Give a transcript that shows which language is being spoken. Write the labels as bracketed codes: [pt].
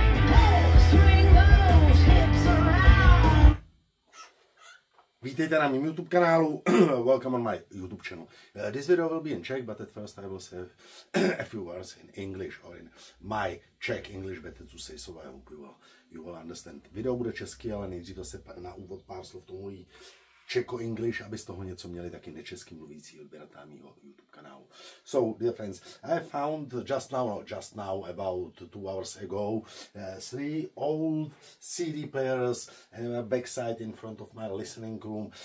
[en] Hey, swing those hips around. [cs] Vítejte na mém YouTube kanálu. [en] Welcome on my YouTube channel. This video will be in Czech, but at first I will say a few words in English or in my Czech English, better to say, so I hope you will understand. [cs] Video bude česky, ale nejdřív zase na úvod pár slov tomu mluví Czech-English, aby z toho něco měli taky nečesky mluvící odběratelé mýho YouTube kanálu. [en] So, dear friends, I found just now, about 2 hours ago, 3 old CD players and a backside in front of my listening room.